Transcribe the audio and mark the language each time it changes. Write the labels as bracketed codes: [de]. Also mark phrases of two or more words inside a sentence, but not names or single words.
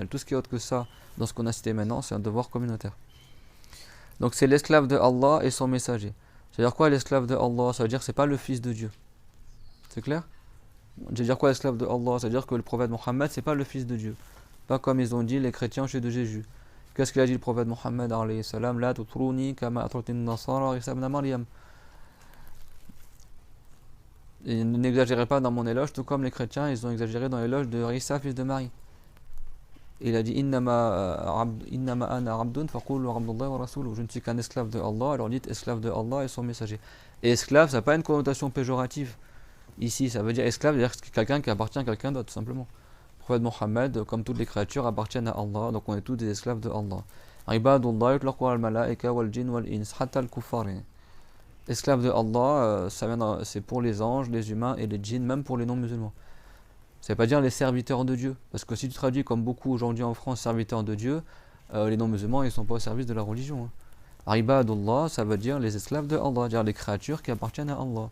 [fr] Tout ce qui est autre que ça, dans ce qu'on a cité maintenant, c'est un devoir communautaire. Donc c'est l'esclave de Allah et son messager. C'est-à-dire quoi l'esclave de Allah? Ça veut dire que c'est pas le fils de Dieu. C'est clair? C'est-à-dire quoi l'esclave de Allah? C'est-à-dire que le prophète Mohammed, c'est pas le fils de Dieu. Pas comme ils ont dit les chrétiens au sujet de Jésus. Qu'est-ce qu'il a dit le prophète Mohammed [ar] عليه السلام? لا تطروني كما أطرت النصارى عيسى ابن مريم. [fr] Et n'exagérez pas dans mon éloge, tout comme les chrétiens, ils ont exagéré dans l'éloge de Isa, fils de Marie. Il a dit [ar] إنما أنا عبد فقولوا عبد الله ورسوله. [fr] Je ne suis qu'un esclave de Allah, alors dites esclave de Allah et son messager. Et esclave, ça n'a pas une connotation péjorative. Ici, ça veut dire esclave, c'est-à-dire quelqu'un qui appartient à quelqu'un d'autre, tout simplement. Le prophète Mohammed, comme toutes les créatures, appartiennent à Allah, donc on est tous des esclaves de Allah. [ar] عباد الله يطلق الملائكة والجن والإنس، حتى الكفار. [fr] Esclave de Allah, c'est pour les anges, les humains et les djinns, même pour les non-musulmans. Ça ne veut pas dire les serviteurs de Dieu. Parce que si tu traduis comme beaucoup aujourd'hui en France, serviteurs de Dieu, les non-musulmans, ils ne sont pas au service de la religion. Ibadullah, ça veut dire les esclaves de Allah, c'est-à-dire les créatures qui appartiennent à Allah.